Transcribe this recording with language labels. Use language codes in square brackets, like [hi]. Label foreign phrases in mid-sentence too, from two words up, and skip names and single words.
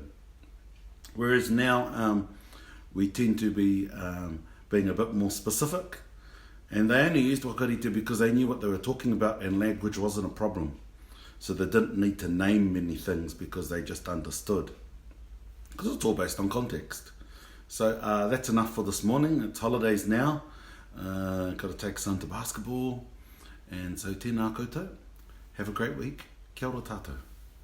[en] Whereas now we tend to be being a bit more specific, and they only used wakarite because they knew what they were talking about, and language wasn't a problem. So they didn't need to name many things because they just understood. Because it's all based on context. So that's enough for this morning. It's holidays now. Got to take son to basketball. And so [mi] tēnā koutou. [en] Have a great week. [mi] Kia ora tātou.